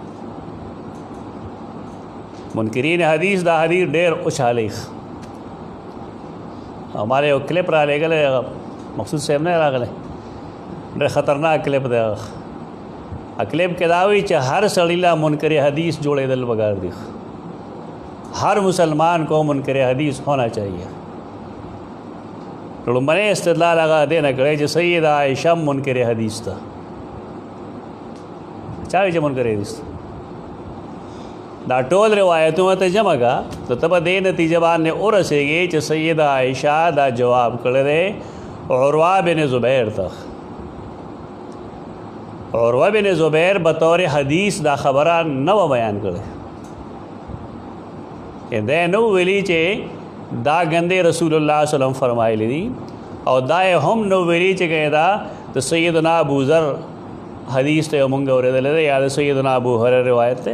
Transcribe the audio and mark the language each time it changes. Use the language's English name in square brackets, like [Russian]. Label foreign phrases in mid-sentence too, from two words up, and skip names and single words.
[Pashto] منکرین حدیث دا حدیث ډېر اچھالی. ہمارے یو کلپ را لېږلی مقصود صاحب نه راغلی، ډېر خطرناک کلپ دی. هغه کلپ کې دا وایي چې هر سړي له منکر حدیث جوړېدل پکار دي. [Urdu] ہر مسلمان کو منکر حدیث ہونا چاہیے. [Pashto] لومړی استدلال هغه دې نه کړی چې سیده عایشه منکر حدیث ده. چا وایي چې منکر حدیث ده؟ دا ټول روایتونه ته جمع کا تو ته به دې نتیجه باندې ورسېږي چې سیده عایشه دا جواب کړی دی عروه بن زبیر ته. عروه بن زبیر بطور حدیث دا خبره نه و بیان کړی. دی نو ویلي چې دا ګندې رسول الله [Arabic] صلی الله علیه وسلم [Pashto] فرمایلی دي، او دا هم نو ویلي چې دا د سیدنا ابوذر حدیث ته مونږ اورېدلی دی یا د سیدنا ابو هریره روایت دی.